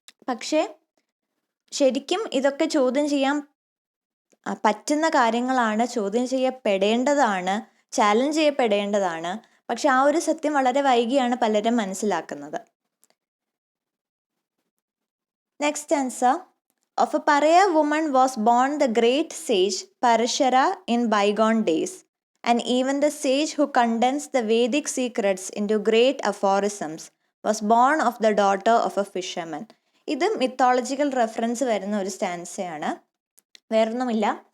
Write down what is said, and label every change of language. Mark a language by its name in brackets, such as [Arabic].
[Malayalam] പക്ഷേ ശരിക്കും ഇതൊക്കെ ചോദ്യം ചെയ്യാൻ പറ്റുന്ന കാര്യങ്ങളാണ്, ചോദ്യം ചെയ്യപ്പെടേണ്ടതാണ്, ചാലഞ്ച് ചെയ്യപ്പെടേണ്ടതാണ്. പക്ഷെ ആ ഒരു സത്യം വളരെ വൈകിയാണ് പലരും മനസ്സിലാക്കുന്നത്. [English] Next answer. Of a pariah woman was born the great sage Parashara in bygone days, and even the sage who condensed the Vedic secrets into great aphorisms was born of the daughter of a fisherman. [Malayalam] ഇത് mythological reference വരുന്ന ഒരു സ്റ്റാൻസയാണ്, വേറൊന്നുമില്ല.